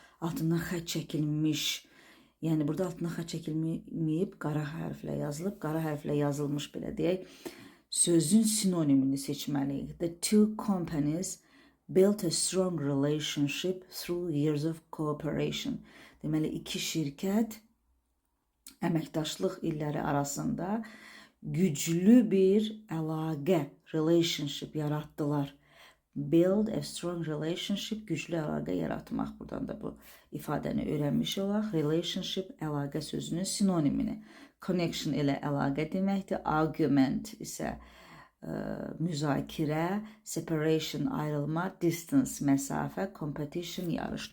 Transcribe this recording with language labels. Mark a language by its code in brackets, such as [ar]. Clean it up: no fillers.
[az] Altından xətt çəkilmiş. Yəni burada altından xətt çəkilməyib, qara hərflə yazılıb, qara hərflə yazılmış belə deyək. Sözün sinonimini seçməliyik. [en] The two companies built a strong relationship through years of cooperation. [az] Deməli, iki şirkət əməkdaşlıq illəri arasında güclü bir əlaqə, relationship yarattılar. [en] Build a strong relationship, [az] güclü əlaqə yaratmaq. Buradan da bu ifadəni öyrənmiş olaq. Relationship, əlaqə sözünün sinonimini. Connection ilə əlaqə deməkdir. Argument isə müzakirə, separation, ayrılma, distance, məsafə, competition, yarış.